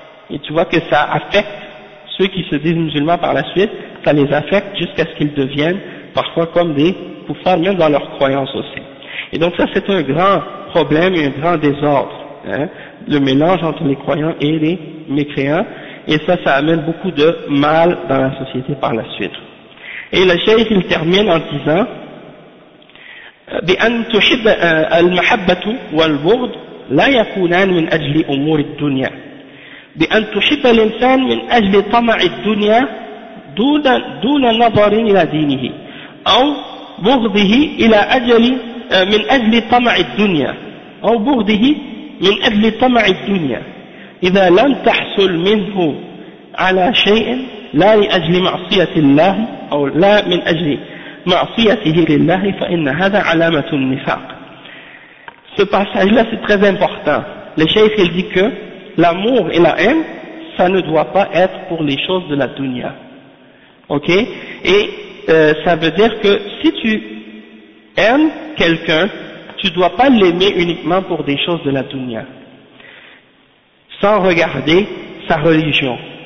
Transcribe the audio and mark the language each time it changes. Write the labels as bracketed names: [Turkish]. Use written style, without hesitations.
[French] Et tu vois que ça affecte ceux qui se disent musulmans par la suite, ça les affecte jusqu'à ce qu'ils deviennent parfois comme des kuffars, même dans leur croyance aussi. Et donc ça c'est un grand problème et un grand désordre, hein, le mélange entre les croyants et les mécréants, et ça amène beaucoup de mal dans la société par la suite. Et le cheikh il termine en disant [Arabic] « بأن تحب المحبة والبغض لا يكونان من أجل أمور الدنيا بأن تحب الإنسان من أجل طمع الدنيا دون نظر إلى دينه أو بغضه إلى أجل من أجل طمع الدنيا أو بغضه من أجل طمع الدنيا إذا لم تحصل منه على شيء لا لأجل معصية الله أو لا من أجل معصيته لله فإن هذا علامة النفاق. [French] Ce passage là c'est très important. Le cheikh il dit que l'amour et la haine, ça ne doit pas être pour les choses de la dunya. Ok? Et ça veut dire que si tu aimes quelqu'un, tu ne dois pas l'aimer uniquement pour des choses de la dunya, sans regarder sa religion.